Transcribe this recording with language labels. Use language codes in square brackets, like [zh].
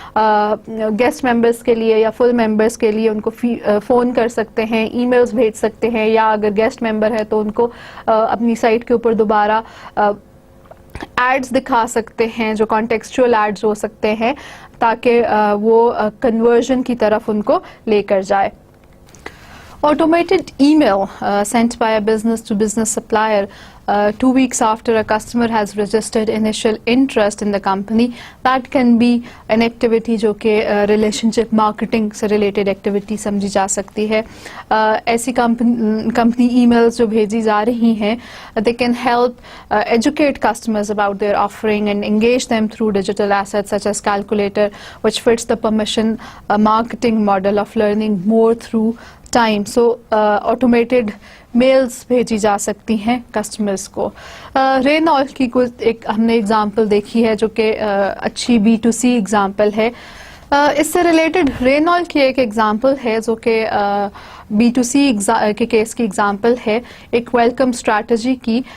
[hi] Guest members के लिए या फुल मेंबर्स के लिए उनको फोन कर सकते हैं, ईमेल्स भेज सकते हैं, या अगर गेस्ट मेंबर है तो उनको अपनी साइट के ऊपर दोबारा एड्स दिखा सकते हैं जो कॉन्टेक्सचुअल एड्स हो सकते हैं, ताकि वो कन्वर्जन की तरफ उनको लेकर जाए. [en] Automated email sent by a business to business supplier 2 weeks after a customer has registered initial interest in the company, that can be an activity [hi] जो कि relationship marketing से related activity समझी जा सकती है. ऐसी company emails जो भेजी जा रही हैं, [en] they can help educate customers about their offering and engage them through digital assets such as calculator, which fits the permission marketing model of learning more through time. [hi] So automated mails भेजी जा सकती हैं customers को. रेनॉल की कुछ एक हमने example देखी है जो कि अच्छी B2C एग्जांपल है. इससे रिलेटेड रेनॉल की एक एग्जांपल है जो कि B2C के केस की एग्जांपल है, एक वेलकम स्ट्रैटेजी की.